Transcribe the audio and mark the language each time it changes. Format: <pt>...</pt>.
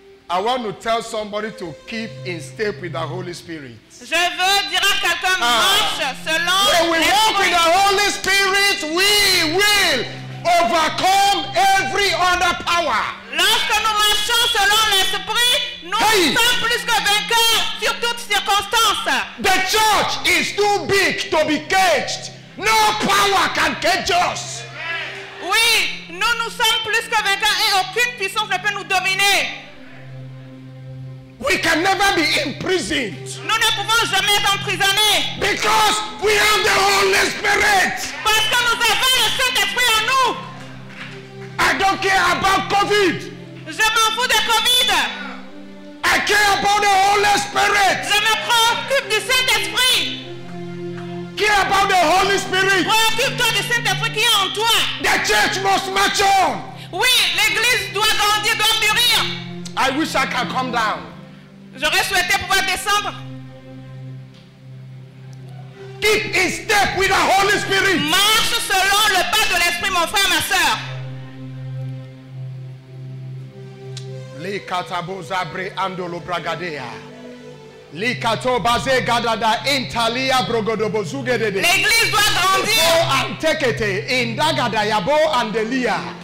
<en>I want to tell somebody to keep in step with the Holy Spirit.</en> <fr>je veux dire à quelqu'un marche selon</fr> <en>When we walk with the</en> <fr>l'Esprit.</fr> <en>Holy Spirit, we will overcome every other power.</en> <fr>Lorsque nous marchons selon l'Esprit, nous sommes plus que vainqueurs sur toutes circonstances.</fr> <en>The church is too big to be caged. No power can cage us.</en> <fr>Oui, nous sommes plus que vainqueurs et aucune puissance ne peut nous dominer.</fr> <en>We can never be imprisoned</en> <fr>Nous ne pouvons jamais être emprisonnés</fr> <en>because we have the Holy Spirit.</en> <fr>parce que nous avons le Saint-Esprit en nous.</fr> <en>I don't care about COVID.</en> <fr>Je m'en fous de Covid.</fr> <en>I care about the Holy Spirit.</en> <fr>Je me préoccupe du Saint-Esprit.</fr> <en>Care about the Holy Spirit.</en> <fr>Préoccupe-toi du Saint-Esprit qui est en toi.</fr> <en>The church must march on.</en> <fr>Oui, l'Église doit grandir, doit mûrir.</fr> <en>I wish I can come down.</en> <fr>J'aurais souhaité pouvoir descendre.</fr> <en>Keep in step with the Holy Spirit.</en> <fr>Marche selon le pas de l'Esprit, mon frère, ma soeur. Li katabo zabre andolo bragadea. Li kato baze gadada intalia brogodobo zugedede. L'Église doit grandir. Oh, antekete indagada yabo andelia.</fr>